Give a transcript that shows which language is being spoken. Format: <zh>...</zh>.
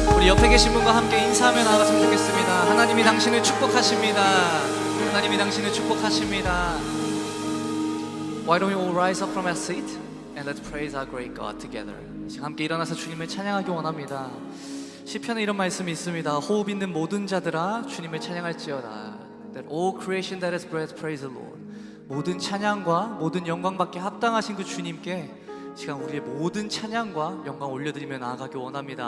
<ko>우리 옆에 계신 분과 함께 인사하며 나아갔으면 좋겠습니다. 하나님이 당신을 축복하십니다. 하나님이 당신을 축복하십니다.</ko> <en>Why don't we all rise up from our seat and let's praise our great God together.</en> <ko>지금 함께 일어나서 주님을 찬양하기 원합니다. 시편에 이런 말씀이 있습니다. 호흡 있는 모든 자들아 주님을 찬양할지어다.</ko> <en>That all creation that has breath praise the Lord.</en> <ko>모든 찬양과 모든 영광받게 합당하신 그 주님께 시간 우리의 모든 찬양과 영광 올려드리며 나아가기 원합니다.</ko>